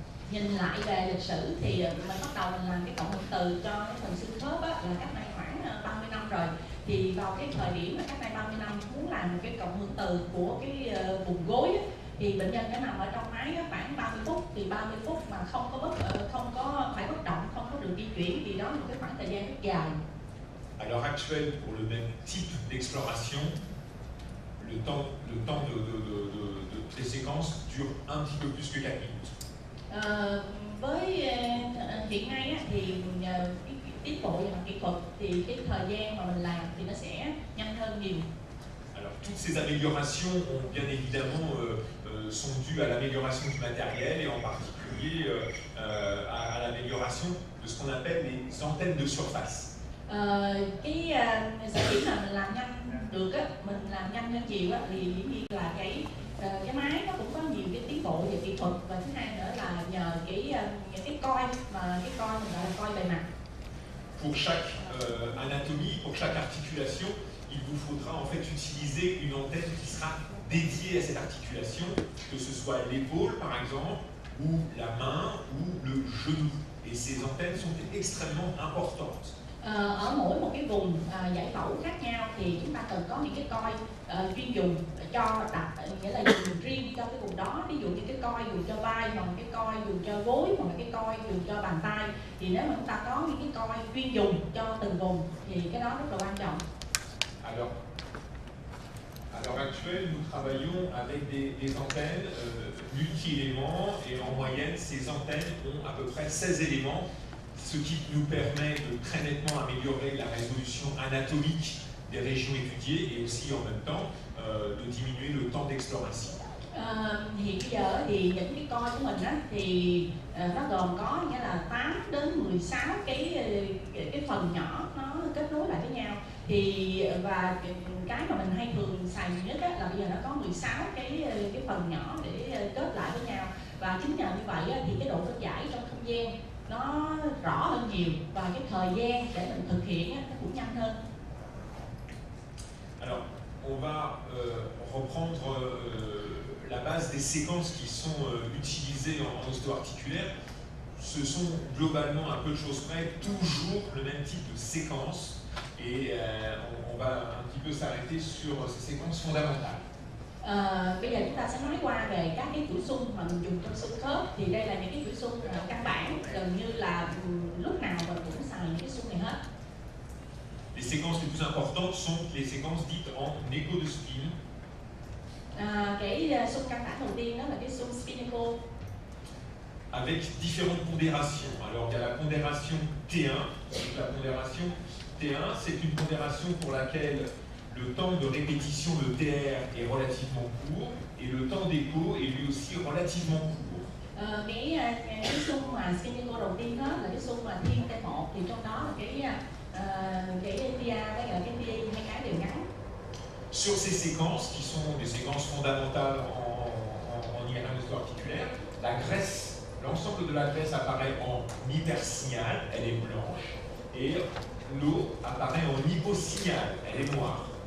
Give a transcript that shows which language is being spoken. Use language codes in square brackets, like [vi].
[vi] Nhìn lại về lịch sử thì mình bắt đầu mình làm cái cộng hưởng từ cho cái phần xương khớp là cách đây khoảng 30 năm rồi. Thì vào cái thời điểm mà cách đây 30 năm muốn làm một cái cộng hưởng từ của cái vùng gối thì bệnh nhân phải nằm ở trong máy khoảng 30 phút. Thì 30 phút mà không có phải bất động, không có được di chuyển thì đó là một cái khoảng thời gian rất dài. [fr] À l'heure actuelle, pour le même type d'exploration, le temps de les séquences dure un petit peu plus que 4 minutes. [vi] Với hiện nay thì cái tiến bộ về mặt kỹ thuật thì cái thời gian mà mình làm thì nó sẽ nhanh hơn nhiều. [fr] Alors toutes ces améliorations ont bien évidemment sont dues à l'amélioration du matériel et en particulier à l'amélioration de ce qu'on appelle les antennes de surface. [vi] Cái sở dĩ là mình làm nhanh được mình làm nhanh hơn nhiều thì dĩ nhiên là cái máy nó cũng có nhiều cái tiến bộ về kỹ thuật, và thứ hai nữa là nhờ những cái coi mà cái coi mình gọi là coi bề mặt. [fr] Pour chaque anatomie, pour chaque articulation, il vous faudra en fait utiliser une antenne qui sera dédiée à cette articulation, que ce soit l'épaule par exemple, ou la main ou le genou. Et ces antennes sont extrêmement importantes. [vi] Ở mỗi một cái vùng giải phẫu khác nhau thì chúng ta cần có những cái coi chuyên dùng cho đặt, nghĩa là dùng riêng cho cái vùng đó. Ví dụ như cái coi dùng cho vai, hoặc cái coi dùng cho gối, hoặc cái coi dùng cho bàn tay. Thì nếu mà chúng ta có những cái coi chuyên dùng cho từng vùng thì cái đó rất là quan trọng. [fr] À l'heure actuelle, nous travaillons avec des antennes multi-éléments et en moyenne, ces antennes ont à peu près 16 éléments, ce qui nous permet de très nettement améliorer la résolution anatomique des régions étudiées et aussi en même temps de diminuer le temps d'exploration. [vi] Hiện bây giờ thì những cái coi của mình á, thì nó gồm có nghĩa là 8 đến 16 cái phần nhỏ nó kết nối lại với nhau. Thì và cái mà mình hay thường xài nhiều nhất á, là bây giờ nó có 16 cái phần nhỏ để kết lại với nhau. Và chính nhờ như vậy á, thì cái độ phân giải trong không gian nó rõ hơn nhiều và cái thời gian để mình thực hiện á, nó cũng nhanh hơn. [fr] Alors, on va reprendre la base des séquences qui sont utilisées en ostéo-articulaire. Ce sont globalement, à peu de choses près, toujours le même type de séquence. Et on va un petit peu s'arrêter sur ces séquences fondamentales. [vi] Bây giờ chúng ta sẽ nói qua về các cái chuỗi xung mà mình dùng trong xương khớp. Thì đây là những cái chuỗi xung căn bản, gần như là lúc nào mình cũng xài những cái xung này hết. [fr] Les séquences les plus importantes sont les séquences dites en écho de spine. [vi] Cái xung căn bản đầu tiên đó là cái xung spinnacle. [fr] Avec différentes pondérations. Alors il y a la pondération T1. La pondération T1, c'est une pondération pour laquelle le temps de répétition, le TR, est relativement court et le temps d'écho est lui aussi relativement court. [vi] Cái xung mà spinnacle đầu tiên đó là cái xung mà thiên T1, thì trong đó là cái tia với cả cái tia hai cái đều ngắn. [fr] Sur ces séquences, qui sont des séquences fondamentales en IRM ostéo-articulaire, la graisse, l'ensemble de la graisse apparaît en hypersignal, elle est blanche, et l'eau apparaît en hyposignal, elle est noire.